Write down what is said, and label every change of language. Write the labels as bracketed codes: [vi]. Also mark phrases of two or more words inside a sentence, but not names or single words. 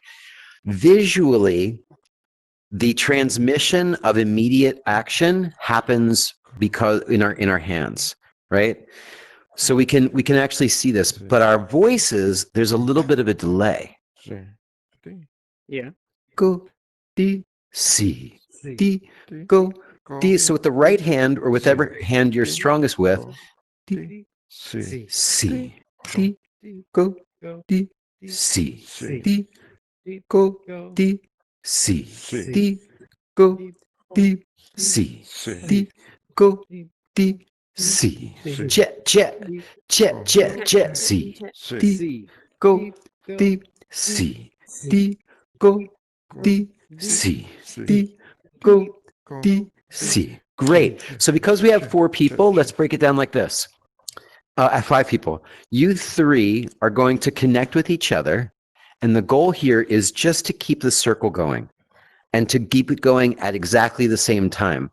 [en] Visually, the transmission of immediate action happens because in our hands, right? So we can actually see this, but our voices, there's a little bit of a delay. Yeah. Go, D, C, D, go, D. So with the right hand, or whichever hand you're strongest with, D, C, D, go, D, C, D, go, D, C, D, go, D, C, D, go, D, C, jet, jet, jet, jet, jet, C, D, go, D, C, D, go, D, C, D, go, D, C. Great. So because we have 4 people, let's break it down like this. 5 people. You 3 are going to connect with each other. And the goal here is just to keep the circle going and to keep it going at exactly the same time.